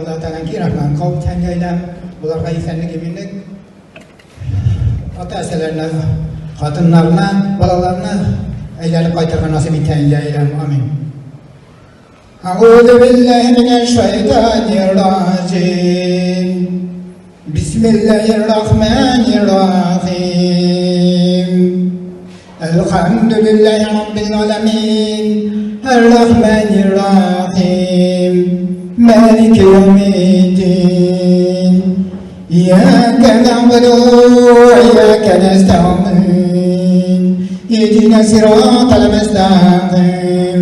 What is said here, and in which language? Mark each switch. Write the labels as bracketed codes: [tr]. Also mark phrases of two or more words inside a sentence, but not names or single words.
[tt] Allah'tan ki rahman kavuk tengeylem bularga isenlik eminlik ata-eselerine, kadınlarına, balalarına eylelik kaytarga nasip eten amin. [ar] أعوذ بالله من الشيطان الرجيم. بسم الله الرحمن الرحيم. الحمد لله رب العالمين. الرحمن الرحيم مالك يوم الدين. إياك نعبد وإياك نستعين. اهدنا الصراط المستقيم.